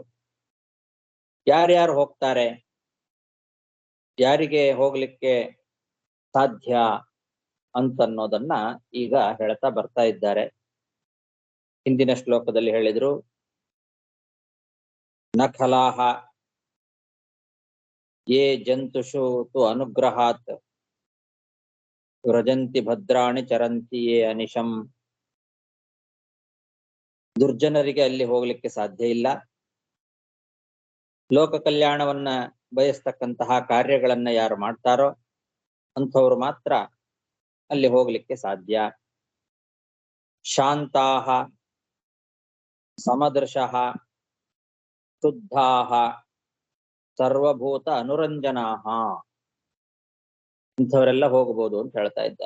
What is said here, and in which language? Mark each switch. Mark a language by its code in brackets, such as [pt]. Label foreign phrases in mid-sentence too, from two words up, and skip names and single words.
[kn] ಯಾರ್ಯಾರು ಹೋಗ್ತಾರೆ, ಯಾರಿಗೆ ಹೋಗ್ಲಿಕ್ಕೆ ಸಾಧ್ಯ ಅಂತನ್ನೋದನ್ನ ಈಗ ಹೇಳ್ತಾ ಬರ್ತಾ ಇದ್ದಾರೆ. ಹಿಂದಿನ ಶ್ಲೋಕದಲ್ಲಿ ಹೇಳಿದ್ರು, [sa] ನಖಲಾಹ ಯೇ ಜಂತುಷು ತು ಅನುಗ್ರಹಾತ್ ವ್ರಜಂತಿ ಭದ್ರಾಣಿ ಚರಂತಿ ಯೇ ಅನಿಶಂ. [kn] ದುರ್ಜನರಿಗೆ ಅಲ್ಲಿ ಹೋಗ್ಲಿಕ್ಕೆ ಸಾಧ್ಯ ಇಲ್ಲ. ಲೋಕ ಕಲ್ಯಾಣವನ್ನ ಬಯಸ್ತಕ್ಕಂತಹ ಕಾರ್ಯಗಳನ್ನ ಯಾರು ಮಾಡ್ತಾರೋ ಅಂಥವ್ರು ಮಾತ್ರ ಅಲ್ಲಿ ಹೋಗ್ಲಿಕ್ಕೆ ಸಾಧ್ಯ. [sa] ಶಾಂತಾಹ ಸಮದೃಶಃ ಶುದ್ಧಾಹ ಸರ್ವಭೂತ ಅನುರಂಜನಾಹ, [kn] ಇಂಥವರೆಲ್ಲ ಹೋಗಬಹುದು ಅಂತ ಹೇಳ್ತಾ ಇದ್ದಾರೆ.